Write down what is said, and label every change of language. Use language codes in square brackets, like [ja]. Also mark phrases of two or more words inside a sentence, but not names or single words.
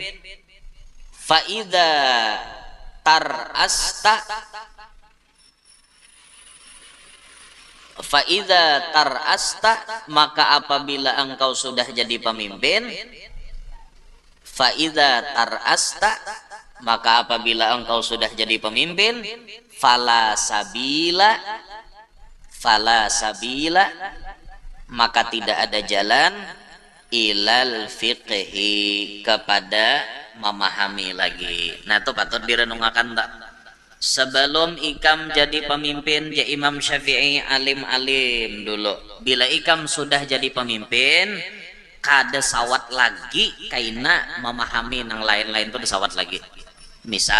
[ar] فإذا ترأست, [id] maka apabila engkau sudah jadi pemimpin, maka apabila engkau sudah jadi pemimpin, [ar] فلا سبيل, [id] maka tidak ada jalan [ar] إلى الفقه, [id] kepada memahami lagi. Nah itu patut direnungkan tak? Sebelum ikam jadi pemimpin, ya Imam Syafi'i alim-alim dulu. Bila ikam sudah jadi pemimpin, kada sawat lagi kaina memahami nang lain-lain tuh disawat lagi.